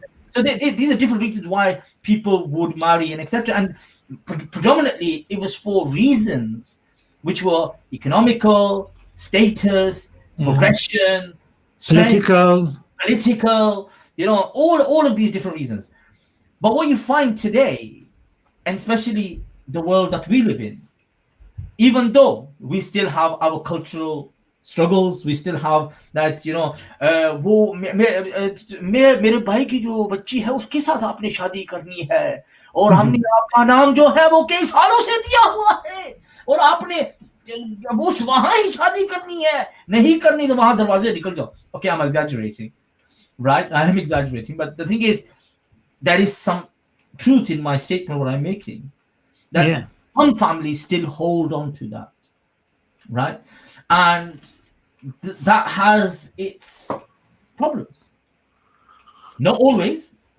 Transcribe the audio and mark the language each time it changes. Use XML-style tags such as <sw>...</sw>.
<en>So these are different reasons why people would marry and etc. And predominantly it was for reasons which were economical, status, progression, strength, political, all of these different reasons. But what you find today, and especially the world that we live in, even though we still have our cultural struggles, we still have that,</en> <hi>वो मेरे भाई की जो बच्ची है उसके साथ आपने शादी करनी है और हमने आपका नाम जो है वो कई सालों से दिया हुआ है और आपने उस वहां ही शादी करनी है, नहीं करनी तो वहां दरवाजे निकल जाओ.</hi> <en>Okay, I'm exaggerating, right? I am exaggerating, but the thing is, there is some truth in my statement, what I'm making, that some families still hold on to that, right? And that has its problems. Not always.</en>